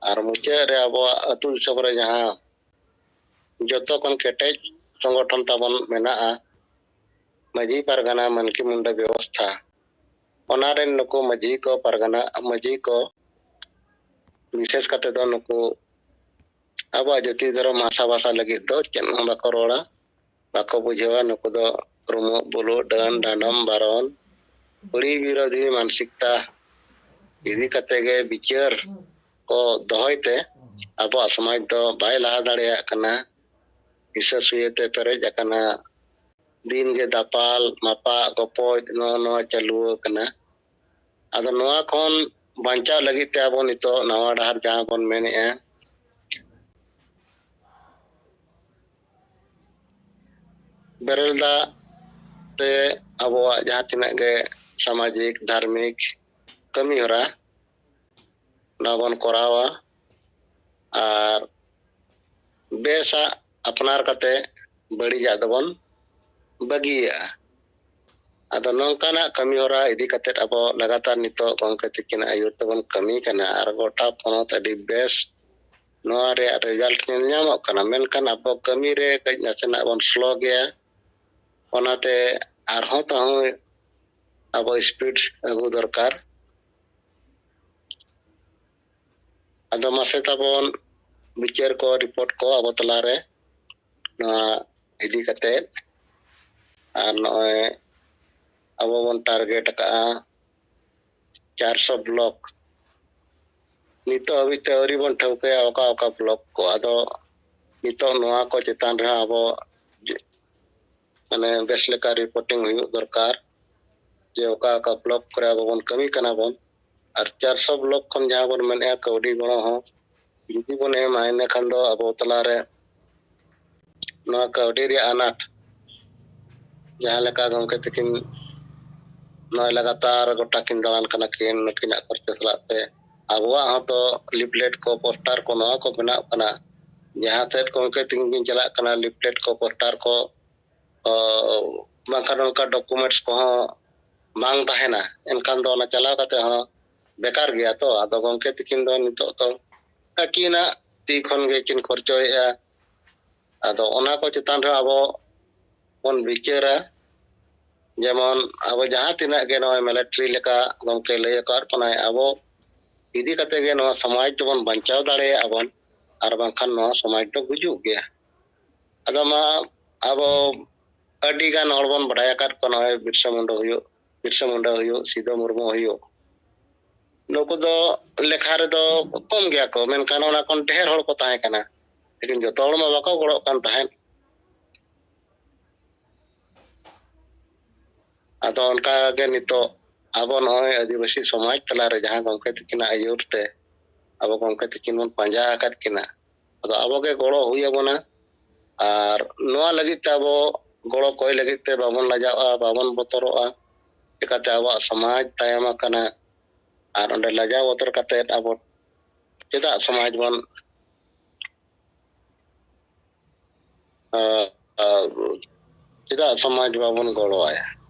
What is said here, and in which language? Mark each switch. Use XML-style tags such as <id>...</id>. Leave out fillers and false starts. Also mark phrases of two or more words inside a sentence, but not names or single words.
<sat>और मुचाद रे अब अतु दिसम रे जहां जतो कन केटेज संगठन ताबन मेना मजी परगना मनकी मुंडा व्यवस्था ओनारे नुको मजी को परगना मजी को विशेष कते दो नुको अब जाति धर्म भाषा भाषा लगे दो चेन बाको रोड़ा बाको बुझेवा नुको दो रुमो बोलो डन डांडम बारन बड़ी विरोधी मानसिकता इदी कते गे विचार को दोहयते अब समाज दो बाय ला दाड़िया कना विशेषते पेरेज कना दिन के दापाल मापा गपोज नो चालू कना अद नोआ खन बांचा लगी ते अब नितो नवा डहर जहां बन मेने बेरलदा ते अब जहां तिना गे सामाजिक धार्मिक कमी होरा नाबन करावा और बेसा अपनार कते बड़ी जादबन बगिया अद नौकाना कमी होरा इदी कते अब लगातार नितो गंके तिकिन आयुर तबन कमी कना और गोटा पोनत अडी बेस नोआ रे रिजल्ट ᱧᱟᱢᱚᱜ ᱠᱟᱱᱟ ᱢᱮᱱᱠᱷᱟᱱ ᱟᱵᱚ ᱠᱟᱹᱢᱤ ᱨᱮ ᱠᱟᱹᱡ ᱱᱟᱥᱮᱱᱟᱜ ᱵᱚᱱ ᱥᱞᱚ ᱜᱮᱭᱟ ᱚᱱᱟᱛᱮ ᱟᱨᱦᱚᱸ ᱛᱟᱦᱚᱸ ᱟᱵᱚ ᱥᱯᱤᱰ ᱟᱹᱜᱩ ᱫᱚᱨᱠᱟর ᱟᱫᱚ ᱢᱟᱥᱮ ᱛᱟᱵᱚᱱ ᱵᱤᱪᱟᱹᱨ ᱠᱚ ᱨᱤᱯᱳर्ट को अब तलारे इदी कते और नॉय अब बन टारगेट का 400 ब्लॉक नितो अभी तेरी बन ठौके ओका ओका ब्लॉक को अदो नितो नोआ को चेतान रे अब माने बेस लेका रिपोर्टिंग हुई दरकार जे ओका ओका ब्लॉक करे अब बन कमी कना बन और 400 ब्लॉक खन जहां बन मेने कौडी गणो हो जुदी बन एम आइने खान दो अब तलारे नोआ कौडी रे अनाट जहां लेका गमके तकिन नोय लगातार गोटा किन दालान कना किन नकिना खर्च सलाते अबवा तो लिफलेट को पोस्टर को नोआ को बना कना जहां ते गमके तिकिन चला कना लिफलेट को पोस्टर को बांखान का डॉक्यूमेंट्स को मांग तहेना एनखान दो ना चलाव कते हो बेकार गया तो आदो गमके तिकिन दो नितो तो अकिना ती खन गे किन खर्चोया आदो ओना को चितान रे अब बन विचारा जेमन अब जहां तिना गे नो मिलिट्री लेका गमके लय कर पनाय अब इदी कते गे नो समाज तबन बंचाव दाड़े अबन और बांखान नो समाज तो गुजु गया अदो मा अब अडी गान हड़बन बडाया कर को नो बिरसा मुंडा हुयो सीधो मुर्मू हुयो नुको दो लेखा रे दो कम गया को मेनखान ओना कोन ढेर हड़ को ताहे कना लेकिन जो तोड़ मा बाको गड़ो कान ताहे अदो उनका गे नितो अब नय आदिवासी समाज तला रे जहां गमके तिकिना आयुरते अब गमके तिकिन मन पंजा आकात किना अदो अब गे गड़ो हुई बना और नोआ लगित अब गड़ो कोई लगित बाबन लजावा बाबन बतरोआ एकाते अब समाज तायम कना और ओंडे लजा बतर कते अब चेदा समाज बन चेदा समाज बाबन गड़ो आया</sat>